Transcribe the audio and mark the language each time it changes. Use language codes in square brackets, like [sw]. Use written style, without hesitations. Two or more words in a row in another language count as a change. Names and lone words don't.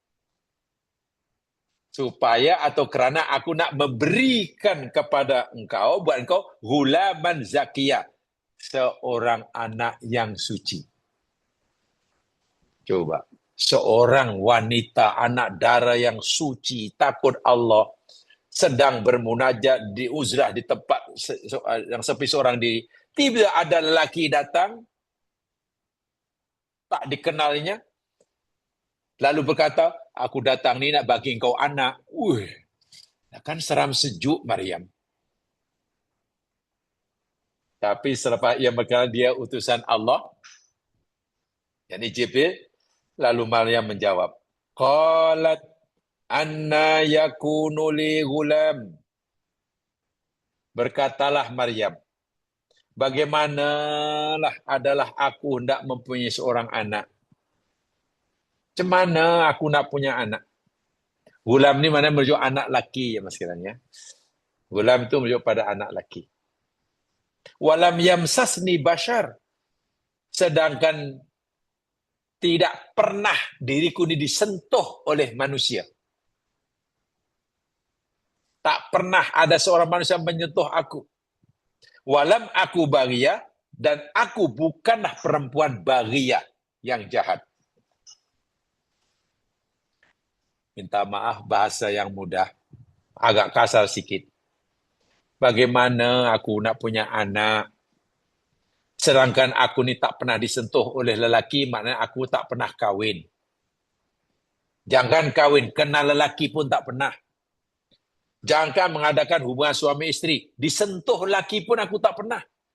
[ms] Supaya atau kerana aku nak memberikan kepada engkau, buat engkau, [ar] غلاما زكيا. [ms] Seorang anak yang suci. Coba. Seorang wanita, anak dara yang suci, takut Allah, sedang bermunajat di uzrah di tempat yang sepi seorang diri. Tiba ada lelaki datang, tak dikenalnya, lalu berkata, aku datang ni nak bagi engkau anak. Kan seram sejuk Maryam. Tapi selepas ia berkata dia utusan Allah, yakni Jibril, lalu Maryam menjawab, [ar] قالت أنى يكون لي غلام. [ms] Berkatalah Maryam, bagaimanalah adalah aku hendak mempunyai seorang anak. Macam mana aku nak punya anak? Gulam ni mana merujuk anak laki ya mas kiranya. Gulam itu merujuk pada anak laki. [ar] ولم يمسسني بشر. [ms] Sedangkan tidak pernah diriku ini disentuh oleh manusia. Tak pernah ada seorang manusia menyentuh aku. [ar] ولم أك بغيا, [ms] dan aku bukanlah perempuan baghiyah yang jahat. Minta maaf bahasa yang mudah, agak kasar sikit. Bagaimana aku nak punya anak, sedangkan aku ni tak pernah disentuh oleh lelaki, maknanya aku tak pernah kahwin. Jangan kahwin, kenal lelaki pun tak pernah. Jangan mengadakan hubungan suami isteri, disentuh lelaki pun aku tak pernah.